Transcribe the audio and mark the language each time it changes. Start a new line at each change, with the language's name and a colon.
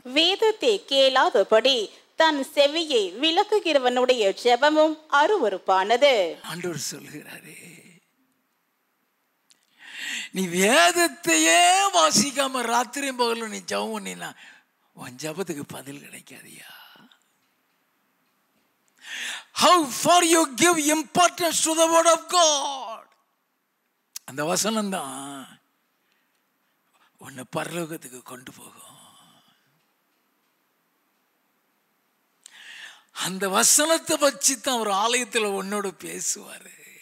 Tamil: வேதத்தை கேளாதபடி தன் செவியை விலக்குகிறவனுடைய ஜெபமும் அருவருப்பானது. ஆண்டவர் சொல்கிறாரே, நீ வேதத்தையே வாசிக்காம ராத்திரியும் பகலும் நீ ஜெபம் பண்ணினா உன் ஜெபத்துக்கு பதில் கிடைக்காதியா?
English: How far you give importance to the word of God.
Tamil: அந்த வசனம் தான் உன்னை பரலோகத்துக்கு கொண்டு போகும். அந்த வசனத்தை வச்சு தான் ஒரு ஆலயத்தில் உன்னோடு பேசுவாரு.